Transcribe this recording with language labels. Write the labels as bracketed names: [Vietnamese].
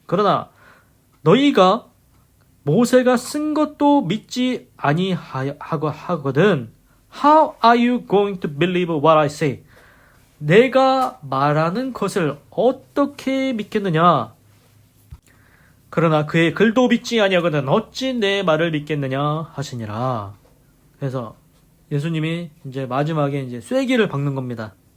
[Korean] 그러나 너희가 모세가 쓴 것도 믿지 아니하거든. [English] How are you going to believe what I say? [Korean] 내가 말하는 것을 어떻게 믿겠느냐? 그러나 그의 글도 믿지 아니하거든 어찌 내 말을 믿겠느냐 하시니라. 그래서 예수님이 이제 마지막에 이제 쐐기를 박는 겁니다.